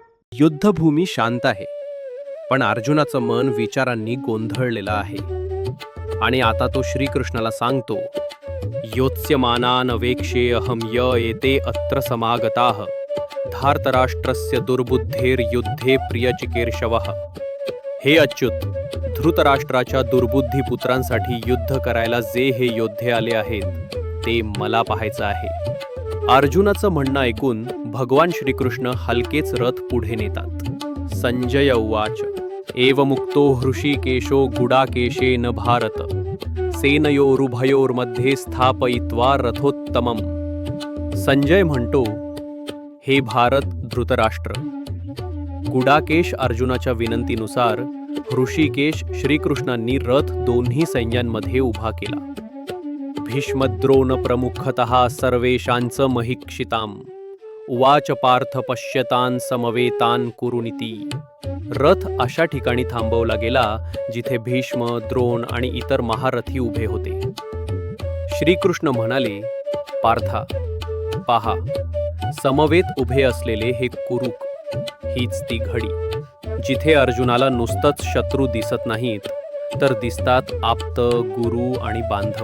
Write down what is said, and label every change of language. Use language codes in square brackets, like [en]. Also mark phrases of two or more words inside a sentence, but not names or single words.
[mr] युद्धभूमी शांत आहे, पण अर्जुनाचं मन विचारांनी गोंधळलेलं आहे. आणि आता तो श्रीकृष्णाला सांगतो, [sa] योत्स्यमानान वेक्षेऽहं य एते अत्र समागताः धार्तराष्ट्रस्य दुर्बुद्धेर्युद्धे प्रियचिकीर्षवः. [mr] हे अच्युत, धृतराष्ट्राच्या दुर्बुद्धी पुत्रांसाठी युद्ध करायला जे हे योद्धे आले आहेत ते मला पाहायचं आहे. अर्जुनाचं म्हणणं ऐकून भगवान श्रीकृष्ण हलकेच रथ पुढे नेतात. [sa] संजय उवाच एवमुक्तो हृषीकेशो गुडाकेशेन भारत सेनयोरुभयोर्मध्ये स्थापयित्वा रथोत्तमम. [mr] संजय म्हणतो, हे भारत धृतराष्ट्र. गुडाकेश अर्जुनाच्या विनंतीनुसार हृषीकेश श्रीकृष्णांनी रथ दोन्ही सैन्यांमध्ये उभा केला. [sa] भीष्मद्रोण प्रमुखतः सर्वेषांच महिक्षिताम उवाच पार्थ पश्यतान समवेतान कुरुनिती. [mr] रथ अशा ठिकाणी थांबवला गेला जिथे भीष्म, द्रोण आणि इतर महारथी उभे होते. श्रीकृष्ण म्हणाले, पार्था, पहा, समवेत उभे असलेले हे कुरुक, हीच ती घडी जिथे अर्जुनाला नुसतंच शत्रू दिसत नाहीत, तर दिसतात आप्त, गुरु आणि बांधव.